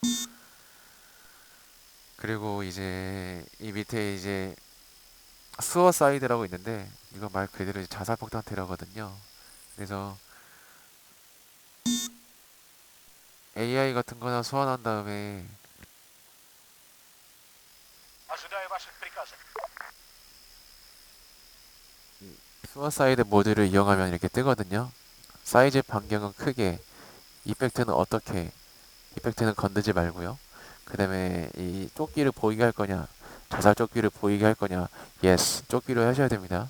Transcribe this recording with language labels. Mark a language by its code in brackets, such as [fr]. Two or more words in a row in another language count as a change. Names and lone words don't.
[ko] 그리고 이제 이 밑에 이제 수어사이드라고 있는데 이거 말 그대로 이제 자살폭탄 테러거든요. 그래서 AI 같은 거나 소환한 다음에 [ru] Ожидаю ваших приказов. [ko] 수어사이드 모드를 이용하면 이렇게 뜨거든요. 사이즈 변경은 크게, 이펙트는 어떻게, 이펙트는 건드지 말고요. 그 다음에 이 조끼를 보이게 할 거냐, 자살 조끼를 보이게 할 거냐, yes, 조끼로 하셔야 됩니다.